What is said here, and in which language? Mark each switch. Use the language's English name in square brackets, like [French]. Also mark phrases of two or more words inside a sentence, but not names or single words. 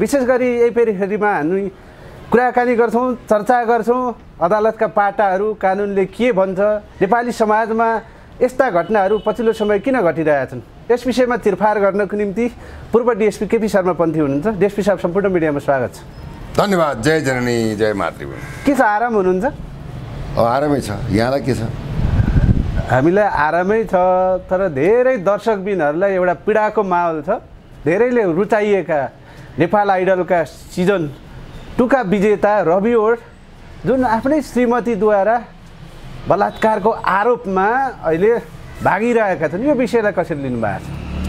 [Nepali] विशेष गरी यही फेरिमा हामी कुराकानी गर्छौँ, चर्चा गर्छौँ अदालतका पाटाहरू, कानुनले के भन्छ, नेपाली समाजमा यस्ता घटनाहरू पछिल्लो समय किन घटिरहेछन्, यस विषयमा तिरफार गर्नको निम्ति पूर्व डिएसपी केपी शर्मा पन्थी हुनुहुन्छ। डिएसपी साहब, सम्पूर्ण मिडियामा स्वागत छ। धन्यवाद। जय जननी जय मातृभूमि। के छ, आराम हुनुहुन्छ? आरामै छ। यहाँलाई के छ? हामीलाई आरामै छ, तर धेरै दर्शकबिनहरूलाई एउटा पीडाको माहौल छ। धेरैले रुचाइएका नेपाल आइडलका सिजन 2 का विजेता रवि ओड जुन आफ्नै श्रीमतीद्वारा बलात्कारको आरोपमा अहिले भागिरहेका छन्, यो विषयलाई कसरी लिनुभएको छ?